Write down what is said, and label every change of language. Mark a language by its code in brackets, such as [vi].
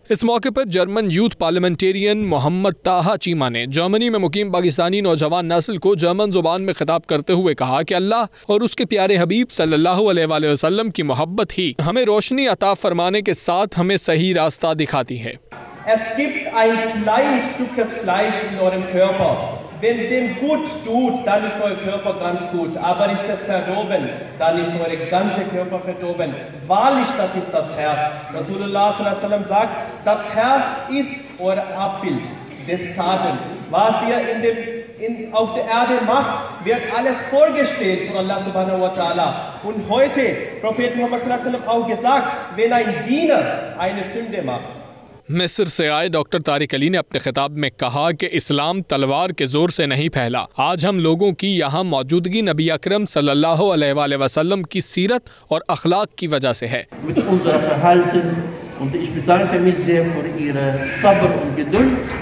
[hi] इस मौके पर जर्मन यूथ पार्लियामेंटेरियन मोहम्मद ताहा चीमा ने जर्मनी में मुकीम पाकिस्तानी नौजवान नस्ल को जर्मन जुबान में खिताब करते हुए कहा कि अल्लाह और उसके प्यारे हबीब सल्लल्लाहु अलैहि वसल्लम की मोहब्बत ही हमें रोशनी अता फरमाने के साथ हमें सही रास्ता दिखाती है। [de] Es gibt ein kleines Stück Fleisch in eurem Körper. Wenn dem gut tut, dann ist euer Körper ganz gut. Aber ist es verdorben, dann ist euer ganzer Körper verdorben. Wahrlich, das ist das Herz. Rasulullah sallallahu alaihi wasallam sagt, das Herz ist euer Abbild des Taten. Was ihr auf der Erde macht, wird alles vorgestellt von Allah subhanahu wa ta'ala. Und heute, Prophet Muhammad sallallahu alaihi wasallam auch gesagt, wenn ein Diener eine Sünde macht, [hi] मिस्र से आए doctor Tariq Ali ने अपने खिताब में कहा कि इस्लाम तलवार के जोर से नहीं फैला। आज हम लोगों की यहाँ मौजूदगी नबी अकरम सल्लल्लाहु अलैहि वसल्लम की सीरत और अखलाक की वजह से है।